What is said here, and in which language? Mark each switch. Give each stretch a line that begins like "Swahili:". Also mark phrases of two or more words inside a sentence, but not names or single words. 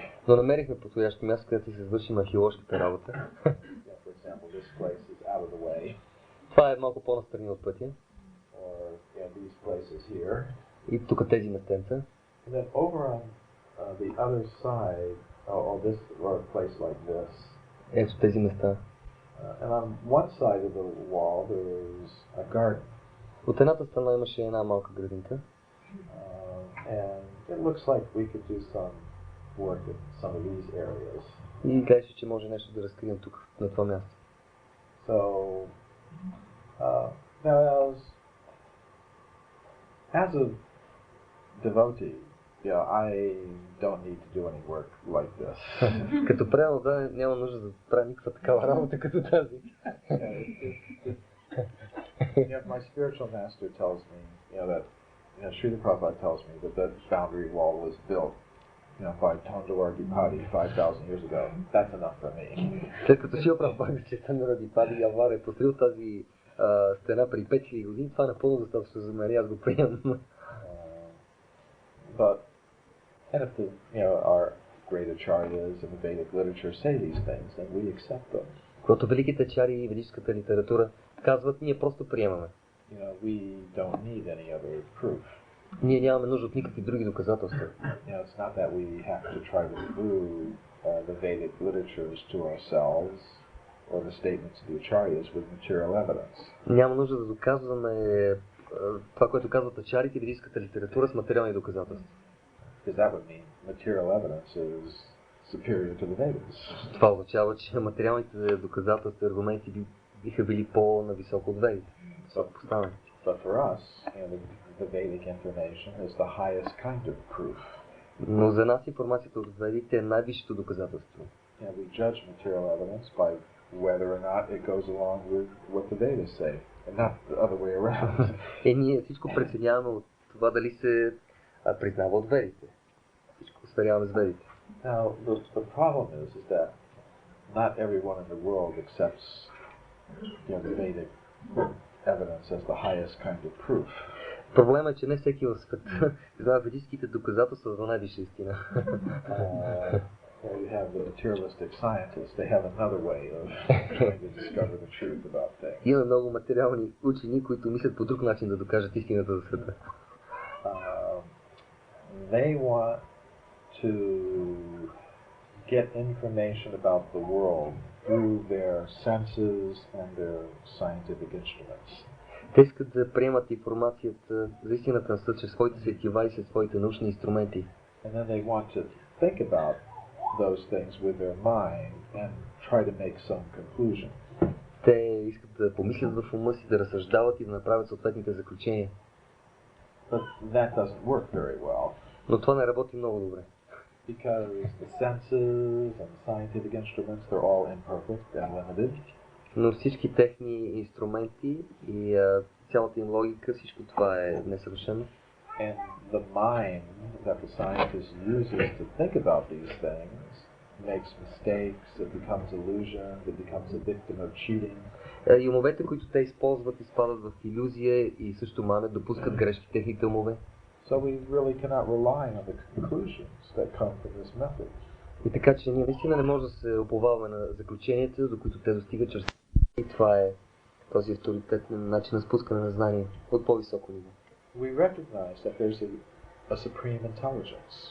Bulgarian: Но намерихме подходящо място, където се извършим археоложката работа.
English: For example, this place is out of the way.
Bulgarian: Това е малко по-настрани от пътя.
English: Or these places here.
Bulgarian: И тук тези местенца.
English: And then over on the other side, or a place like this.
Bulgarian: Ето тези места.
English: And on one side of the wall there is a garden.
Bulgarian: От едната страна имаше една малка градинка.
English: And it looks like we could do some work in some of these areas.
Bulgarian: И гледаше, че може нещо да разкрием тук, на това място.
English: So, now as a devotee, I don't need to do any work like this.
Bulgarian: Като предан, няма нужда да правя никаква такава работа като тази.
English: My spiritual master tells me, that Sri Prabhupada tells me that boundary wall was built, by Tondawar Dipadi 5,000 years ago. That's enough for me.
Bulgarian: След като Шри Прабхупада, че Тандавар Дипади Явар е построил тази стена при 5000 години, това е напълно достатъчно за мен, аз го приемам.
English: But and if our great acharyas in the Vedic literature say these things, then we accept them.
Bulgarian: Когато великите ачари и ведическата литература казват, ние просто приемаме.
English: We don't need any other proof.
Bulgarian: Ние нямаме нужда от никакви други доказателства.
English: It's not that we have to try to prove the Vedic literatures to ourselves or the statements of the acharyas with material evidence.
Bulgarian: Няма нужда да доказваме това, което казват ачарите и ведическата литература с материални доказателства.
English: Because that would mean material evidence is superior to the Vedas.
Bulgarian: Това означава, че материалните доказателства и аргументи биха били по-нависоко от Ведите.
English: But for us, the Vedic information is the highest kind of proof.
Bulgarian: Но за нас информацията от Ведите е най-висшето доказателство.
English: We judge material evidence by whether or not it goes along with what the Vedas say, and not the other way around.
Bulgarian: Ние всичко преценяваме от това дали се признава от Ведите. Всичко сверяваме с Ведите.
English: Now, the problem is that not everyone in the world accepts the Vedic evidence as the highest kind of proof.
Bulgarian: Проблемът е, че не всеки в света знае ведическите доказателства за най-висша истина.
English: You have the materialistic scientists, they have another way of trying to discover the truth about things.
Bulgarian: Има много материални учени, които мислят по друг начин да докажат истината за света.
English: They want to get information about the world through their senses and their scientific instruments.
Bulgarian: Те искат да приемат информацията за истината на света чрез своите сетива и със своите научни инструменти.
English: And then they want to think about those things with their mind and try to make some conclusion.
Bulgarian: Те искат да помислят в ума си, да разсъждават и да направят съответните заключения.
English: But that doesn't work very well.
Bulgarian: Но това не работи много добре.
English: Because the senses and the scientific instruments, they're all imperfect and limited.
Bulgarian: Но всички техни инструменти и цялата им логика, всичко това е несъвършено.
English: And the mind that the scientist uses to think about these things makes mistakes, it becomes illusion, it becomes a victim of cheating.
Bulgarian: И умовете, които те използват, изпадат в илюзия и също манят, допускат грешки в техните умове.
English: So we really cannot rely on the conclusions that come from this method.
Bulgarian: И така, че ние наистина не можем да се уповаваме на заключенията, до които те достигат чрез. И това е този авторитетен начин на спускане на знание от по-високо ниво.
English: We recognize that there's a supreme intelligence.